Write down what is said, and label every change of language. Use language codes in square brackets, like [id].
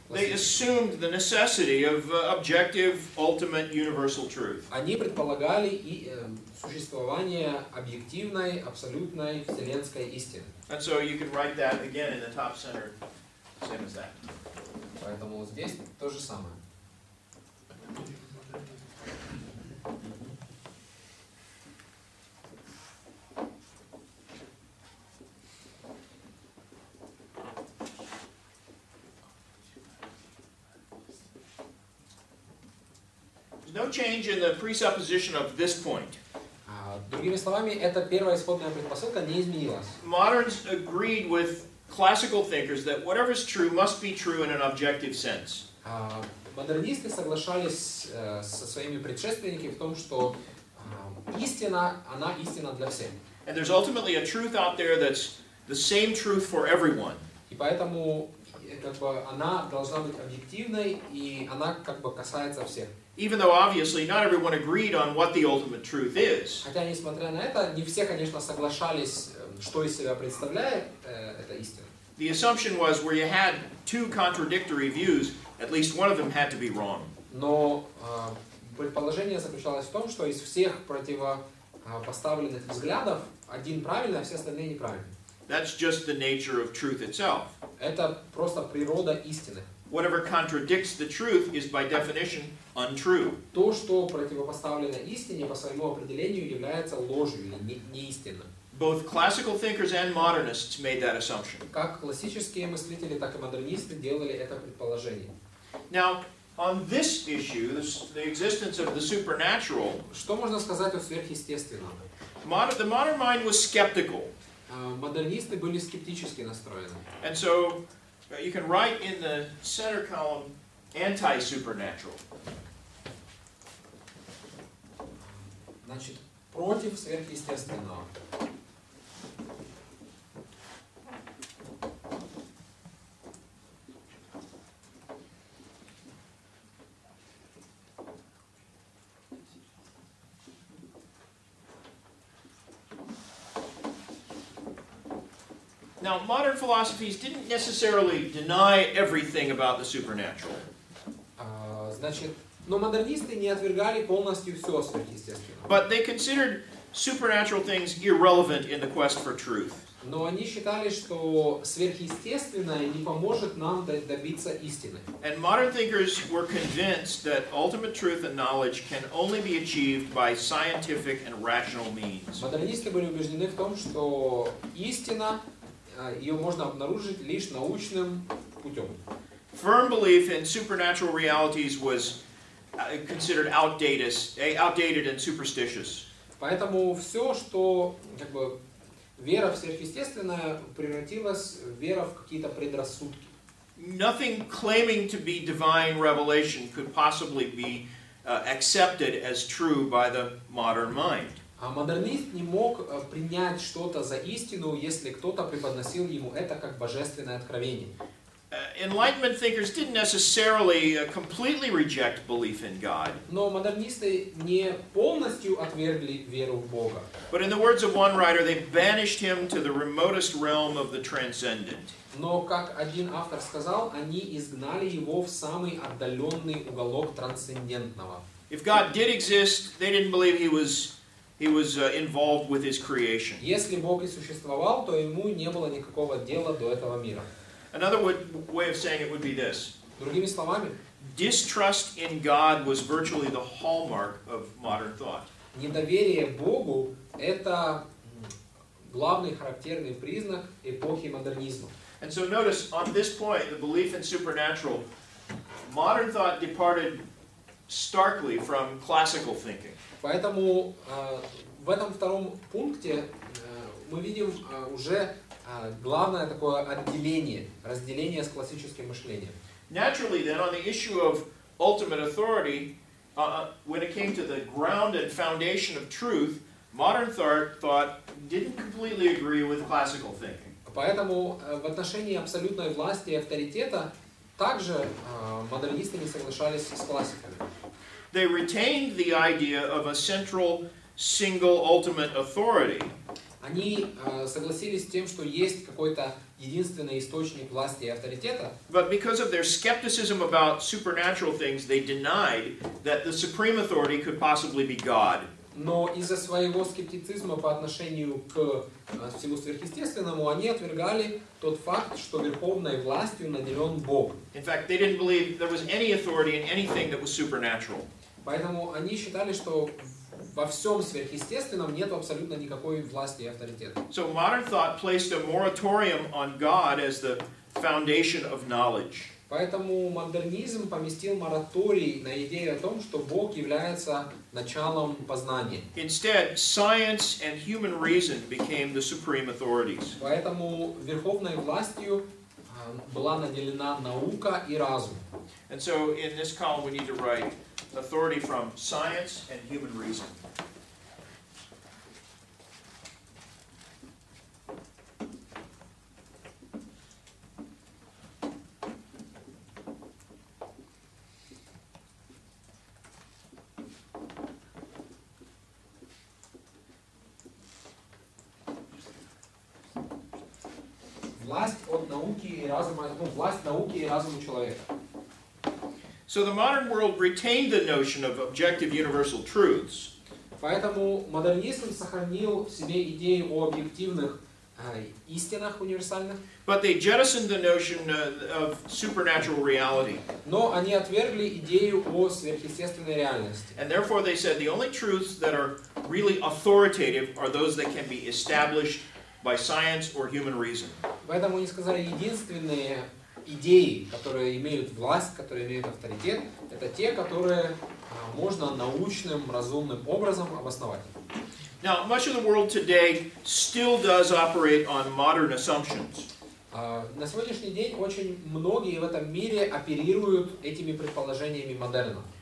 [en] They assumed the necessity of objective, ultimate, universal truth. [ru] Они предполагали и существование объективной, абсолютной вселенской истины. [en] And so you can write that again in the top center, same as that. [ru] Поэтому здесь то же самое. [en] No change in the presupposition of this point. [ru] Другими словами, эта первая исходная предпосылка не изменилась. [en] Moderns agreed with classical thinkers that whatever is true must be true in an objective sense. [ru] Модернисты соглашались со своими предшественниками в том, что истина, она истина для всех. [en] And there's ultimately a truth out there that's the same truth for everyone. [ru] И поэтому как бы она должна быть объективной, и она как бы касается всех. [en] Even though obviously not everyone agreed on what the ultimate truth is. [ru] Хотя, несмотря на это, не все, конечно, соглашались, что из себя представляет эта истина. [en] The assumption was where you had two contradictory views, at least one of them had to be wrong. [ru] Но предположение заключалось в том, что из всех противопоставленных взглядов один правильный, а все остальные неправильные. [en] That's just the nature of truth itself. [ru] Это просто природа истины. [en] Whatever contradicts the truth is by definition untrue. [ru] То, что противопоставлено истине, по своему определению является ложью или неистинным. [en] Both classical thinkers and modernists made that assumption. [ru] Как классические мыслители, так и модернисты делали это предположение. [en] Now, on this issue, the existence of the supernatural, [ru] что можно сказать о сверхъестественном? [en] The modern mind was skeptical. [ru] Модернисты были скептически настроены. [en] And so you can write in the center column anti-supernatural. [ru] Значит, против сверхъестественного. [en] Now, modern philosophies didn't necessarily deny everything about the supernatural. [ru] Значит, но модернисты не отвергали полностью все сверхъестественное. [en] But they considered supernatural things irrelevant in the quest for truth. [ru] Но они считали, что сверхъестественное не поможет нам добиться истины. [en] And modern thinkers were convinced that ultimate truth and knowledge can only be achieved by scientific and rational means. [ru] Модернисты были убеждены в том, что истина ее можно обнаружить лишь научным путем. [en] Firm belief in supernatural realities was considered outdated and superstitious. [ru] Поэтому все, что как бы вера в сверхъестественное, превратилась в веру в какие-то предрассудки. [en] Nothing claiming to be divine revelation could possibly be accepted as true by the modern mind. [ru] А модернист не мог принять что-то за истину, если кто-то преподносил ему это как божественное откровение. [en] Enlightenment thinkers didn't necessarily completely reject belief in God. [ru] Но модернисты не полностью отвергли веру в Бога. [en] But in the words of one writer, they banished him to the remotest realm of the transcendent. [ru] Но, как один автор сказал, они изгнали его в самый отдаленный уголок трансцендентного. [en] If God did exist, they didn't believe he was involved with his creation. [ru] Если Бог и существовал, то ему не было никакого дела до этого мира. [en] Another way of saying it would be this. [ru] Другими словами, [en] distrust in God was virtually the hallmark of modern thought. [ru] Недоверие Богу – это главный характерный признак эпохи модернизма. [en] And so notice, on this point, the belief in supernatural, modern thought departed starkly from classical thinking. [ru] Поэтому в этом втором пункте мы видим уже главное такое разделение с классическим мышлением. [en] Naturally, then, on the issue of ultimate authority, when it came to the ground and foundation of truth, modern thought didn't completely agree with classical thinking. [ru] Поэтому в отношении абсолютной власти и авторитета также модернисты не соглашались с классиками. [en] They retained the idea of a central, single, ultimate authority. [ru] Они согласились с тем, что есть какой-то единственный источник власти и авторитета. [en] But because of their skepticism about supernatural things, they denied that the supreme authority could possibly be God. [ru] Но из-за своего скептицизма по отношению к всему сверхъестественному, они отвергали тот факт, что верховной властью наделен Бог. [en] In fact, they didn't believe there was any authority in anything that was supernatural. [ru] Поэтому они считали, что во всем сверхъестественном нет абсолютно никакой власти и авторитета. [en] So modern thought placed a moratorium on God as the foundation of knowledge. [ru] Поэтому модернизм поместил мораторий на идею о том, что Бог является началом познания. [en] Instead, science and human reason became the supreme authorities. [ru] Поэтому верховной властью была наделена наука и разум. [en] And so in this column we need to write authority from science and human reason. [ru] Власть от науки и разума, власть науки и разума человека. [en] So the modern world retained the notion of objective universal truths. [ru] Поэтому модернизм сохранил в себе идею о объективных истинах универсальных. [en] But they jettisoned the notion of supernatural reality. [ru] Но они отвергли идею о сверхъестественной реальности. [en] And therefore they said the only truths that are really authoritative are those that can be established by science or human reason. [ru] Поэтому они сказали, единственные идеи, которые имеют власть, которые имеют авторитет, это те, которые можно научным, разумным образом обосновать. [en] Now, much of the world today still does operate on modern assumptions. [ru] На сегодняшний день очень многие в этом мире оперируют этими предположениями модерна.